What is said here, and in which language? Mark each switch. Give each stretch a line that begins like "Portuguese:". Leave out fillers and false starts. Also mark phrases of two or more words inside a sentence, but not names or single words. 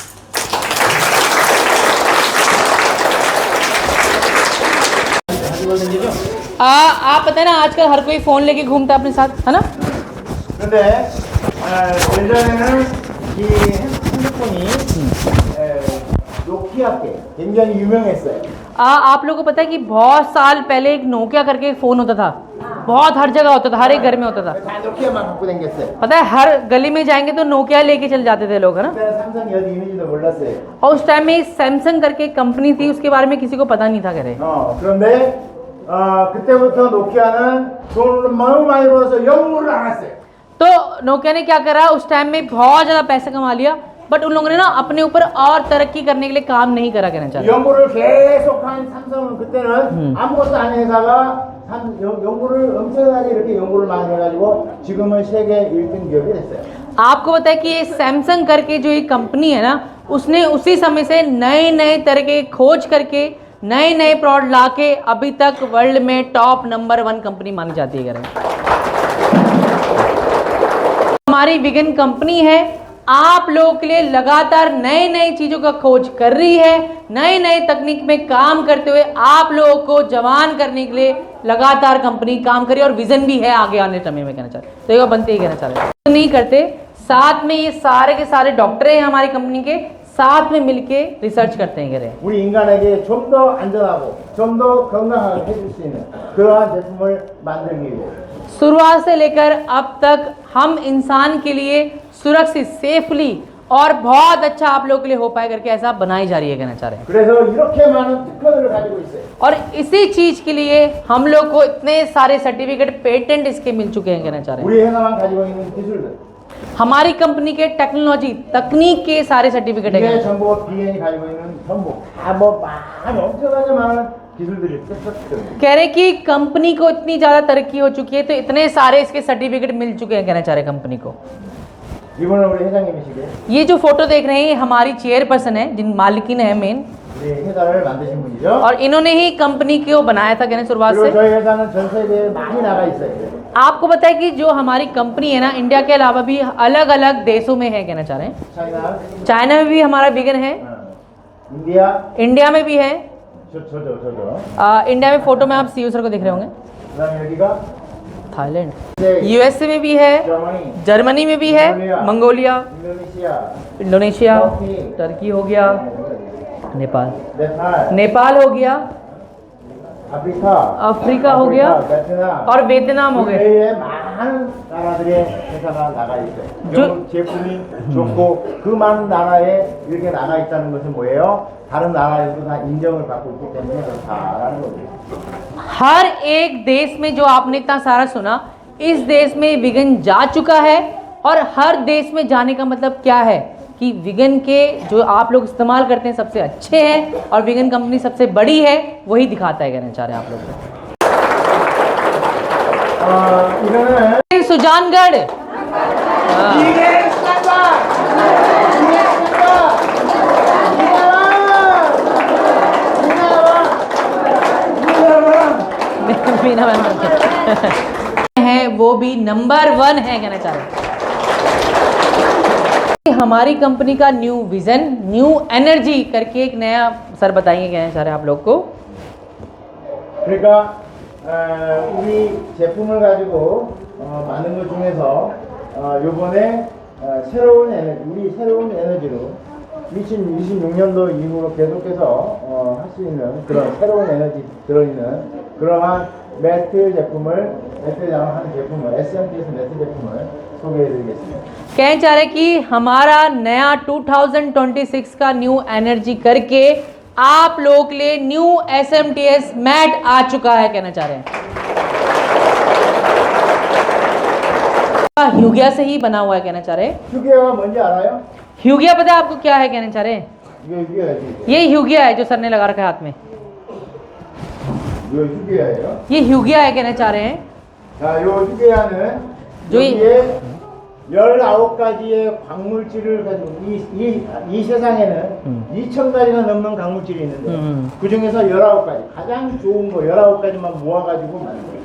Hindi: आप पता है ना, आजकल हर कोई फोन लेके घूमता है अपने साथ, है ना।
Korean: 근데 예전에는 이 핸드폰이 노키아 게 굉장히 유명했어요.
Hindi: आप लोगों को पता है कि बहुत साल पहले एक नोकिया करके एक फोन होता था, बहुत हर जगह होता था, हर एक घर में होता था।
Korean: 다 노키아만 갖고 다녔어요.
Hindi: पता है हर गली में जाएंगे तो नोकिया लेके चल जाते थे लोग, है ना।
Korean: 그때 삼성이 어디 있는지도 몰랐어요.
Hindi: और उस टाइम में सैमसंग करके एक कंपनी थी, उसके बारे में किसी को पता नहीं था, कह रहे।
Korean: 그런데 그때부터 노키아는 돈을 너무 많이 벌어서 연구를 안 했어요.
Hindi: तो नोकिया ने क्या करा, उस टाइम में बहुत ज्यादा पैसा कमा लिया, बट उन लोगों ने ना अपने ऊपर और तरक्की करने के लिए काम नहीं करा, कहना चाहते।
Korean: 연구를 계속한 삼성은 그때는 아무것도 아닌 회사가 연구를 엄청나게 이렇게 연구를 많이 해가지고 지금은 세계 1등 기업이 됐어요.
Hindi: आपको पता है कि ये सैमसंग करके जो एक कंपनी है ना, उसने उसी समय से नए नए तरह के खोज करके नए नए प्रोडक्ट लाके अभी तक वर्ल्ड में
English: top number 1 company
Hindi: मानी जाती है, कह रहे हैं। हमारी विगन कंपनी है, आप लोगों के लिए लगातार नए नए चीज़ों का खोज कर रही है, नए नए तकनीक में काम करते हुए आप लोगों को जवान करने के लिए लगातार कंपनी काम कर रही है और विजन भी है आगे आने समय में, कहना चाहते। तो ये बनते ही कहना चाह रहे हैं, नहीं करते, साथ में ये सारे के सारे डॉक्टर हैं हमारी कंपनी के, साथ में मिलके रिसर्च करते हैं कह रहे हैं।
Korean: 우리 인간에게 좀 더 안전하고 좀 더 건강하게 해줄 수 있는 그러한 제품을 만들기 위해
Hindi: शुरुआत से लेकर अब तक हम इंसान के लिए सुरक्षित, सेफली और बहुत अच्छा आप लोगों के लिए हो पाए करके ऐसा बनाई जा रही है कहना चाह रहे हैं।
Korean: 그래서 이렇게 많은 특허들을 가지고 있어요.
Hindi: और इसी चीज के लिए हम लोग को इतने सारे
English: certificate, patent
Hindi: इसके मिल चुके हैं कहना चाह रहे हैं।
Korean: 우리 회사만 가지고 있는 기술들
Hindi: हमारी कंपनी के टेक्नोलॉजी, तकनीक के सारे सर्टिफिकेट
Korean: 이게
Hindi: है।
Korean: 전부 BN이 가지고 있는 전부 다뭐 많은 엄청나게 많은 기술들이 있어요.
Hindi: कह रहे कि कंपनी को इतनी ज्यादा तरक्की हो चुकी है तो इतने सारे इसके सर्टिफिकेट मिल चुके हैं कहना चाह रहे हैं कंपनी को।
Korean: 이번에 우리 회장님이시게
Hindi: ये जो फोटो देख रहे हैं ये हमारी चेयरपर्सन है, जिन मालिकिन है मेन,
Korean: 우리 회사를 만드신 분이죠.
Hindi: और इन्होंने ही कंपनी को बनाया था कहने शुरुआत
Korean: 그리고
Hindi: से।
Korean: 저희 회사는 전 세계에 많이 나가 있어요.
Hindi: आपको पता है कि जो हमारी कंपनी है ना, इंडिया के अलावा भी अलग अलग देशों में है कहना चाह रहे हैं।
Korean: 차이나,
Hindi: चाइना में भी हमारा विगन है,
Korean: 인디아,
Hindi: इंडिया में भी है।
Korean: 저죠.
Hindi: इंडिया में फोटो में आप
English: CEO sir
Hindi: को देख रहे होंगे।
Korean: 그다음에 여기가
Hindi: थाईलैंड, यूएसए में भी है, जर्मनी, जर्मनी में भी है, मंगोलिया, इंडोनेशिया, इंडोनेशिया, टर्की, टर्की हो गया, नेपाल, नेपाल, नेपाल हो गया,
Korean: 아프리카,
Hindi: अफ्रीका हो गया
Korean: 베트남,
Hindi: और वियतनाम हो गया।
Korean: 세계에 많은 나라들의 회사가 나가 있어요. 저- 제품이 좋고 그 많은 나라에 이렇게 나가 있다는 것은 뭐예요? 다른 나라에서도 다 인정을 받고 있기 때문에 그렇다라는 거죠. हर एक देश में जो आपने इतना सारा सुना, इस देश में विगन जा चुका है, और हर देश में जाने का मतलब क्या है कि विगन के जो आप लोग इस्तेमाल करते हैं सबसे अच्छे हैं, और विगन कंपनी सबसे बड़ी है, वही दिखाता है कहना चाह रहे हैं आप लोग 이거는
Hindi: सुजानगढ़।
Korean: 이게 스탠다.
Hindi: मीना मैम है, वो भी नंबर 1 है कहना चाह रहे हैं। हमारी कंपनी का
English: new vision, new energy
Hindi: करके एक नया सर बताएंगे कहना चाह रहे हैं आप लोग को।
Korean: 그러니까 우리 제품을 가지고 만든 것 중에서 요번에 새로운 에너지, 우리 새로운 에너지로 2026년도 이후로 계속해서 할 수 있는 그런 새로운 에너지 들어있는 그러한 매트 제품을, 매트장을 하는 제품을, SMTS 매트 제품을 소개해드리겠습니다.
Hindi: कहना चाह रहे कि हमारा नया 2026 का
English: new energy
Hindi: करके आप लोग के लिए
English: new SMTS mat
Hindi: आ चुका है कहना चाह रहे हैं। ह्यूगिया से ही बना हुआ है कहना चाह रहे हैं।
Korean: 휴게가 뭔지 알아요?
Hindi: ह्यूगिया पता है आपको क्या है कहना चाह रहे हैं?
Korean: 이거 휴게야지.
Hindi: ये ह्यूगिया है जो सर ने लगा रखा है हाथ में,
Korean: 이거 휴게야예요.
Hindi: ये ह्यूगिया है कहना चाह रहे हैं।
Korean: 자, 요 휴게야는 여기에 19가지의 광물질을 가지고 이 세상에는 2,000가지가 넘는 광물질이 있는데 그 중에서 19가지 가장 좋은 거 19가지만 모아가지고 만든 거예요.